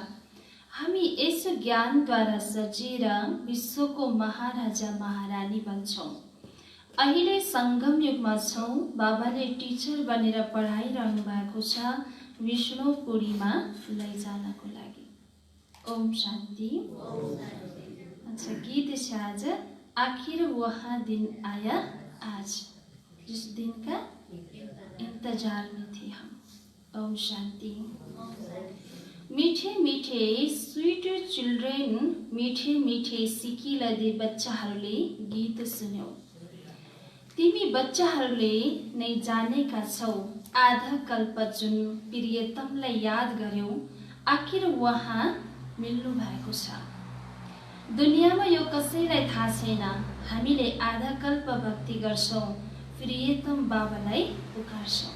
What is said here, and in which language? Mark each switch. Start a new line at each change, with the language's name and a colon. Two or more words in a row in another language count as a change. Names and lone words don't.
Nepali: हामी यस ज्ञानद्वारा सजिएर विश्वको महाराजा महारानी बन्छौं। अहिले संगम युगमा छौं। बाबाले टिचर बनेर पढाइरहनु भएको छ विष्णुपुरीमा लैजानको लागि। ओम शान्ति।
Hindi: अच्छा, गीत है आज, आखिर वहाँ दिन आया आज जिस दिन का इंतजार में थे हम।
Nepali: ओम शांति। मीठे मीठे
English: sweet children,
Nepali: मीठे मीठे सिकिलदे बच्चाहरूले गीत सुन्यौ। तिमी बच्चाहरूले नै जानेका छौ, आधा कल्प जुन प्रियतमलाई याद गर्यौ, आखिर वहाँ मिल्नु भएको छ। दुनियामा यो कसैलाई थाहा छैन, हामीले आधा कल्प भक्ति गर्छौं, प्रियतम बाबालाई पुकार्छौं।